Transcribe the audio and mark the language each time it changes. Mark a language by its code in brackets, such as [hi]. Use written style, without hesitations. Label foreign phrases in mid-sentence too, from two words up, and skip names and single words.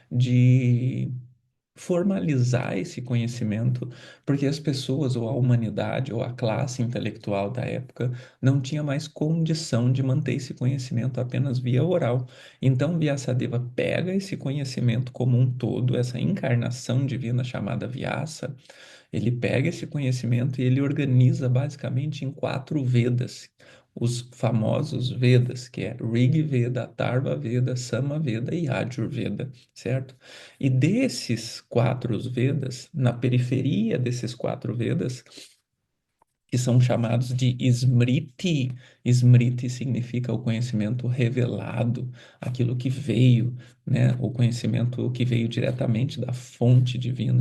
[pt] de formalizar esse conhecimento, porque as pessoas, ou a humanidade, ou a classe intelectual da época, não tinha mais condição de manter esse conhecimento apenas via oral. Então, Vyasadeva pega esse conhecimento como um todo, essa encarnação divina chamada Vyasa, ele pega esse conhecimento e ele organiza basicamente em quatro Vedas. Os famosos Vedas, que é Rig Veda, Atharva Veda, Sama Veda e Yajur Veda, certo? E desses quatro Vedas, na periferia desses quatro Vedas, que são chamados de Smriti. Smriti significa o conhecimento revelado, aquilo que veio, né? O conhecimento que veio diretamente da fonte divina.